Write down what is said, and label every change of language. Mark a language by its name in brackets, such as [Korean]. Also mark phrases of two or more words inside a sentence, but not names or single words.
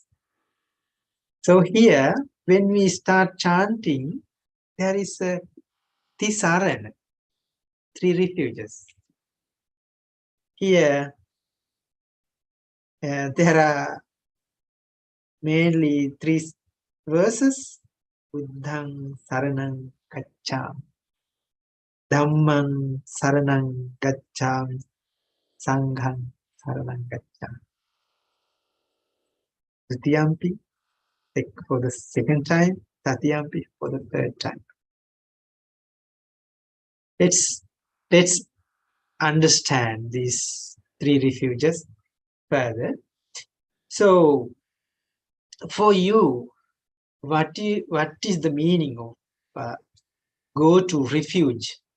[English] So here, when we start chanting, there is a Tisarana, 3 refuges. Here, there are mainly 3 verses. [Pali] Buddhang saranang gacchami, Dhammang saranang gacchami, Sanghang saranang gacchami. [English] Tritiyampi for the 2nd time, Tatiyampi for the 3rd time. Let's understand these 3 refuges further. So, for you, what is the meaning of go to refuge?